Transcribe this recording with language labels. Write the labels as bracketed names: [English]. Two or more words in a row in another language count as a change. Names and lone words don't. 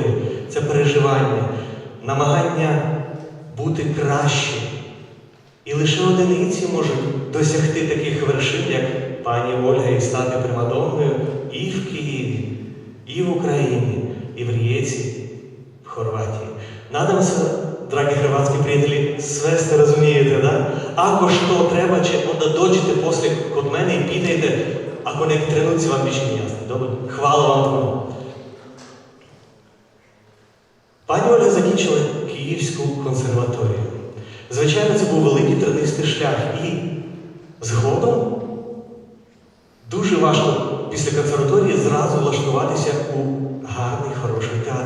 [Ukrainian] Це переживання, намагання бути краще. І лише одиниці можуть досягти таких вершин, як пані Ольга, і стати примадонною і в Києві, і в Україні, і в Риjeці, в Хорватії. [Croatian] Nadam se, dragi hrvatski prijatelji, sve ste razumijete, da? Ako što treba će, onda dođite poslije kod mene i pitajte, ako neki trenuci vam više nije jasno. Dobro? Hvala vam puno. [Ukrainian] Пані Ольга закінчила Київську консерваторію. Звичайно, це був великий тернистий шлях. І згодом дуже важко після консерваторії зразу влаштуватися у гарний, хороший театр.